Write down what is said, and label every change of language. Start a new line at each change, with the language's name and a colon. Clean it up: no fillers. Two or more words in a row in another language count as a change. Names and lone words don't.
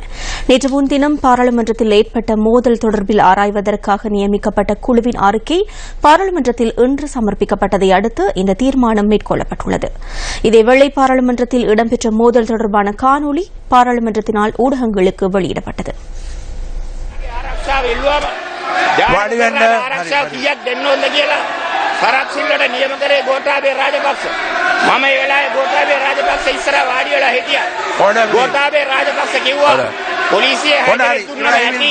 Tamil: நேற்று முன்தினம் பாராளுமன்றத்தில் ஏற்பட்ட மோதல் தொடர்பில் ஆராய்வதற்காக நியமிக்கப்பட்ட குழுவின் அறிக்கை பாராளுமன்றத்தில் இன்று சமர்ப்பிக்கப்பட்டதை அடுத்து இந்த தீர்மானம் மேற்கொள்ளப்பட்டுள்ளது. இதேவேளை பாராளுமன்றத்தில் இடம்பெற்ற மோதல் தொடர்பான காணொலி பாராளுமன்றத்தினால் ஊடகங்களுக்கு வெளியிடப்பட்டது.
Sinhala: පරක්ෂිල්ලට නියම කරේ ගෝඨාභය රාජපක්ෂ. මම ඒ වෙලාවේ ගෝඨාභය රාජපක්ෂ ඉස්සරහ වාඩි වෙලා හිටියා. ගෝඨාභය රාජපක්ෂ කිව්වා පොලිසිය හැදෙන්න දුන්නා ඇති.